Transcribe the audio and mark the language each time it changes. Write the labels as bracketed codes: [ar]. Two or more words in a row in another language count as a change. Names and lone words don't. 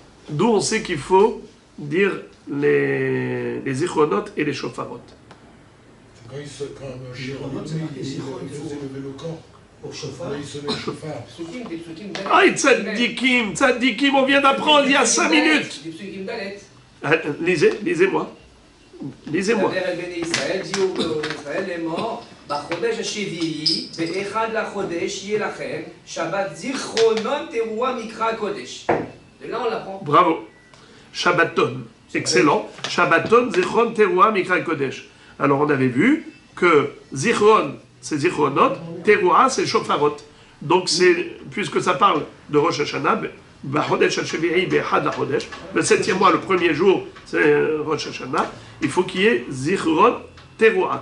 [fr] D'où on sait qu'il faut dire les Zichronot et les Shofarot? Quand il faisait lever le camp, il sonnait le chauffard. Ah, tzadikim, on vient d'apprendre il y a 5 minutes. Lisez-moi. Lisez-moi. [he] בחודש השביעי, באחד לחודש יהיה לכם שבת זיכרונות אירוע מקרא קודש. [fr] De là on l'apprend. Bravo. Shabbaton. Excellent. [he] שבתון, זכרון, תרועה, מקרא קודש. [fr] Alors on avait vu que Zichron, c'est Zichronot, Teruah, c'est Shofarot. Donc c'est, puisque ça parle de Rosh Hashanah, [he] בחודש השביעי, באחד לחודש, [fr] le 7e mois, le premier jour, c'est Rosh Hashanah, il faut qu'il y ait [he] זכרון, תרועה.